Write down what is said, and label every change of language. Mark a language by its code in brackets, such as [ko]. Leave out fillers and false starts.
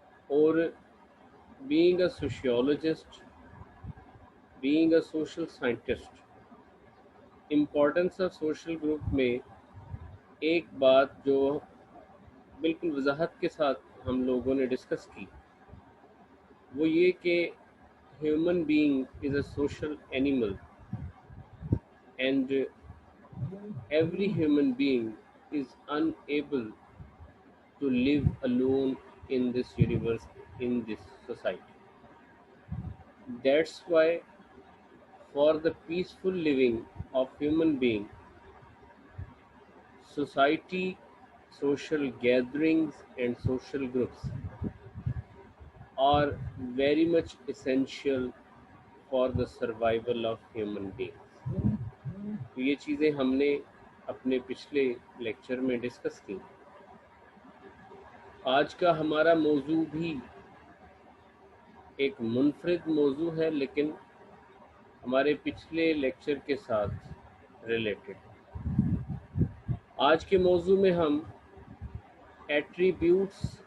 [ur] اور [en] being a sociologist, being a social scientist, [ur] importance of social group میں ایک بات جو بالکل وضاحت کے ساتھ ہم لوگوں نے ڈسکس کی، وہ یہ کہ [en] Human being is a social animal, and every human being is unable to live alone in this universe, in this society. That's why for the peaceful living of human being, society, social gatherings and social groups are very much essential for the survival of human beings. [ur] تو یہ چیزیں ہم نے اپنے پچھلے lecture میں discuss کی۔ آج کا ہمارا موضوع بھی ایک منفرد موضوع ہے، لیکن ہمارے پچھلے لیکچر کے ساتھ ریلیٹڈ۔ آج کے موضوع میں ہم ایٹریبیوٹس